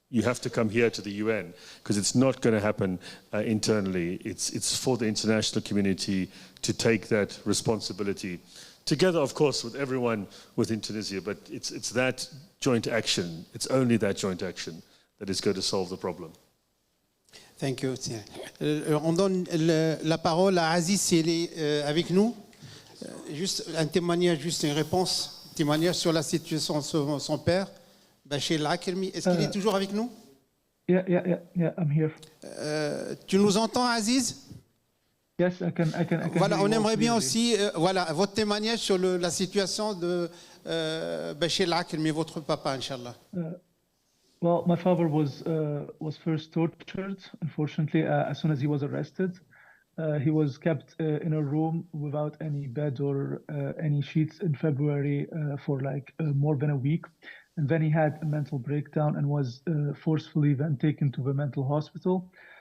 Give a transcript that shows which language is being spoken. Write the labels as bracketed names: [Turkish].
[English] You have to come here to the UN, because it's not going to happen internally. It's for the international community to take that responsibility, together, of course, with everyone within Tunisia. But it's that joint action, it's only that joint action that is going to solve the problem. Thank you. [French] On donne la parole à Aziz, si elle est avec nous. Juste un témoignage, juste une réponse, un témoignage sur la situation de son père. Bechir Akremi, est-ce qu'il est toujours avec nous? [English] Yeah, I'm here. [French] Tu nous entends, Aziz? [English] Yes, I can. [French] Voilà, on aimerait bien aussi, voilà, votre témoignage sur la situation de Bechir Akremi, votre papa, Inch'Allah. [English] Well, my father was first tortured, unfortunately, as soon as he was arrested. He was kept in a room without any bed or any sheets in February for like more than a week. And then he had a mental breakdown and was forcefully then taken to the mental hospital.